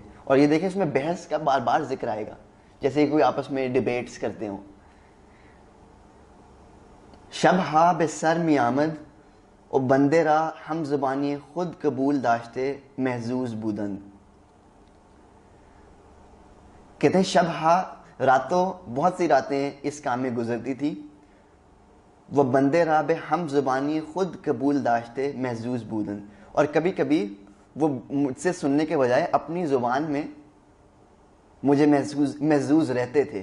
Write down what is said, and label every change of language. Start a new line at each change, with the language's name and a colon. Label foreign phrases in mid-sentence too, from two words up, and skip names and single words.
Urdu: اور یہ دیکھیں اس میں بحث کا بار بار ذکر آئے گا، جیسے کوئی آپس میں ڈیبیٹس کرتے ہوں.
Persian: شب ہا بے سر می آمد و بندے را ہم زبانی خود قبول داشتے محظوظ بودند.
Urdu: کہتے ہیں
Persian: شب ہا،
Urdu: راتوں، بہت سی راتیں اس کام میں گزرتی تھی. وہ
Persian: بندے را بے ہم زبانی خود قبول داشتے محظوظ بودند،
Urdu: اور کبھی کبھی وہ مجھ سے سننے کے بجائے اپنی زبان میں مجھے محظوظ رہتے تھے.